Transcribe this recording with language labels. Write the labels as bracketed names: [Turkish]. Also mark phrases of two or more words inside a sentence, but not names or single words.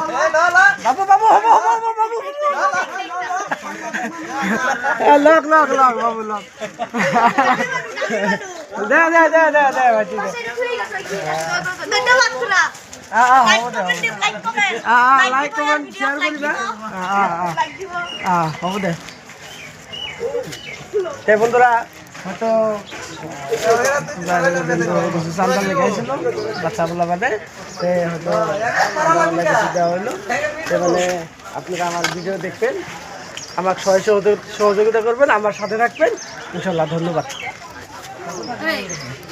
[Assamese] বাবু বাবু হ'ব বাবু। লওক বাবু লওক। দে ভাইটি দে। হ'ব দে, [English] like comment share [Assamese] কৰিবা। হ'ব দে। [Bangla] তে বন্ধুরা হয়তো চান্দা লেগাইছিল বাচ্চাগুলো বাদে, সে হয়তো কিছু দেওয়া হইলো। মানে আপনারা আমার ভিডিও দেখবেন, আমাকে সহযোগিতা করবেন, আমার সাথে রাখবেন, ইনশাল্লাহ।